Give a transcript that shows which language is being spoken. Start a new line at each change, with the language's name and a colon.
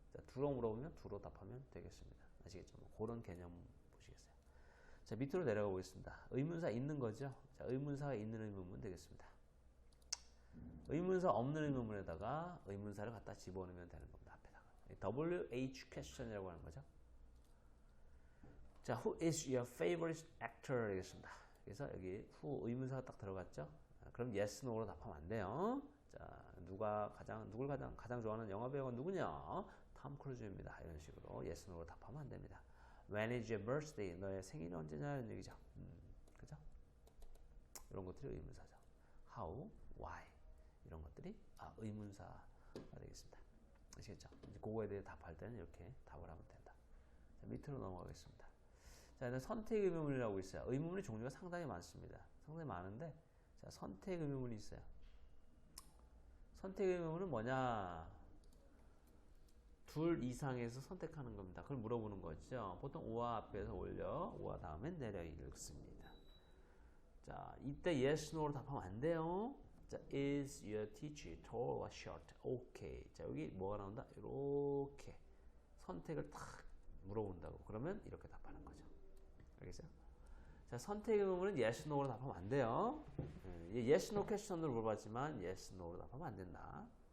Korean: 자, 두로 물어보면 두로 답하면 되겠습니다. 아시겠죠? 뭐 그런 개념 보시겠어요. 자, 밑으로 내려가 보겠습니다. 의문사 있는 거죠? 자, 의문사가 있는 의문문 되겠습니다. 의문사 없는 의문문에다가 의문사를 갖다 집어넣으면 되는 겁니다. 앞에다가. WH question이라고 하는 거죠.
English: 자, who is your favorite actor?
Korean: 되겠습니다. 그래서 여기 who 의문사가 딱 들어갔죠? 그럼 yes, no로 답하면 안 돼요. 자, 누굴 가장 좋아하는 영화 배우가 누구냐? 톰 크루즈입니다. 이런 식으로 yes, no로 답하면 안 됩니다.
English: When is your birthday?
Korean: 너의 생일이 언제냐? 이런 얘기죠. 그죠? 이런 것들이 의문사죠. How, why 이런 것들이 의문사가 되겠습니다. 아시겠죠? 이제 그거에 대해 답할 때는 이렇게 답을 하면 된다. 자, 밑으로 넘어가겠습니다. 자, 이제 선택 의문문이라고 있어요. 의문문의 종류가 상당히 많습니다. 상당히 많은데, 자, 선택 의문문이 있어요. 선택 의문문은 뭐냐? 둘 이상에서 선택하는 겁니다. 그걸 물어보는 거죠. 보통 우와 앞에서 올려, 우와 다음에 내려 읽습니다. 자, 이때 yes, no로 답하면 안 돼요.
English: 자, is your teacher tall or short?
Korean: 오케이. 자, 여기 뭐가 나온다? 이렇게 선택을 탁 물어본다고. 그러면 이렇게 답하는 거죠. 알겠어요? 자, 선택 의문문은 yes, no로 답하면 안 돼요. yes, no question으로 물어봤지만 yes, no로 답하면 안 된다.